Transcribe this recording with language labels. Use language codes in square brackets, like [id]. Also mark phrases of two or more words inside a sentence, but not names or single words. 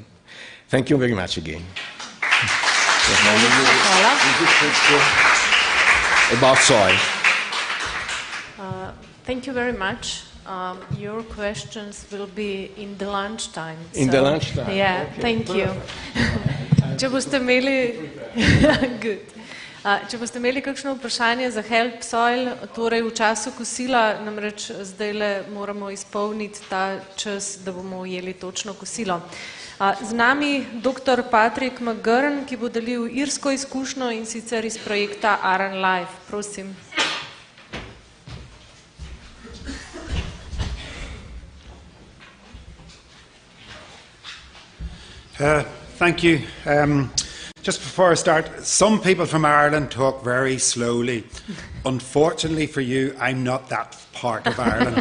[en] Thank you very much again. About soil. Thank you very much. Your questions will be in the lunchtime. In the lunchtime? Yeah, okay. Thank you. [sl] Če boste imeli... [en] Good. [sl] Če boste imeli kakšno vprašanje za [en] help soil, [sl] torej v času kosila, namreč zdajle moramo izpolniti ta čas, da bomo ujeli točno kosilo. Z nami dr. Patrick McGurn, ki bo delil irsko izkušnjo in sicer iz projekta Mednarodna LIFE. Prosim. [en] Thank you. Just before I start, some people from Ireland talk very slowly. Unfortunately for you, I'm not that part of Ireland.